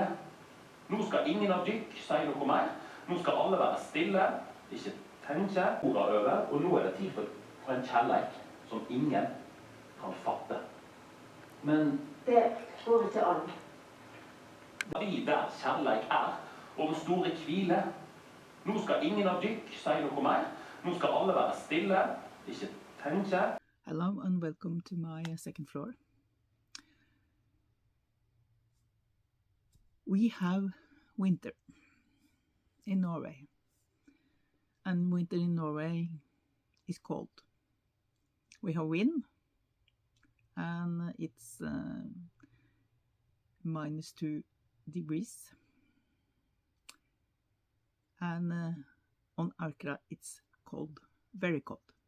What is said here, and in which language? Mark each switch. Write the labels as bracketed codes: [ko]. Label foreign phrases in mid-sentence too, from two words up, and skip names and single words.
[no] Nå skal ingen av dykk si noe mer. Nå skal alle være stille, ikke tenke orda over, og nå er det tid for en kjærleik som ingen kan fatte. Men det går ikke an. Vi der kjærleik er, og den store hvile. Nå skal ingen av dykk si noe mer. Nå skal alle være stille, ikke tenke. [en] Hello and welcome to my second floor. We have winter in Norway, and winter in Norway is cold. We have wind, and it's -2 degrees, and on Aukra it's cold, very cold.